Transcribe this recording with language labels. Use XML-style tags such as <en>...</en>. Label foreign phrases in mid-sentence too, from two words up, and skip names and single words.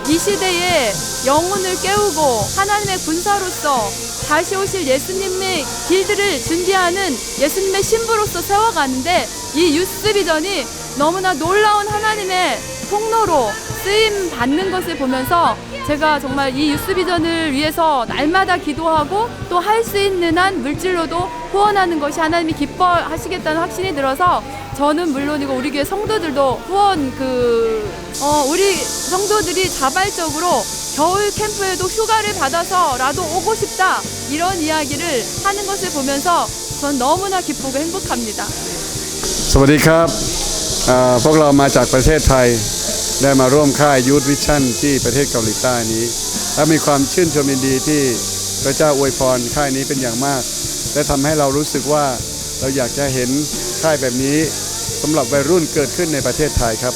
<ko>이 시대에 영혼을 깨우고 하나님의 군사로서 다시 오실 예수님의 길들을 준비하는 예수님의 신부로서 세워가는데 이 유스비전이 너무나 놀라운 하나님의 통로로 쓰임 받는 것을 보면서 제가 정말 이 유스비전을 위해서 날마다 기도하고 또 할 수 있는 한 물질로도 후원하는 것이 하나님이 기뻐하시겠다는 확신이 들어서 저는 물론이고 우리 교회 성도들도 후원 우리 성도들이 자발적으로 겨울 캠프에도 휴가를 받아서라도 오고 싶다 이런 이야기를 하는 것을 보면서 전 너무나 기쁘고 행복합니다.</ko> <th>สวัสดีครับพวกเรามาจากประเทศไทยได้มาร่วมค่ายยูทวิชั่นที่ประเทศเกาหลีใต้นี้และมีความชื่นชมยินดีที่พระเจ้าอวยพรค่ายนี้เป็นอย่างมากและทำให้เรารู้สึกว่าเราอยากจะเห็นค่ายแบบนี้สำหรับวัยรุ่นเกิดขึ้นในประเทศไทยครับ</th>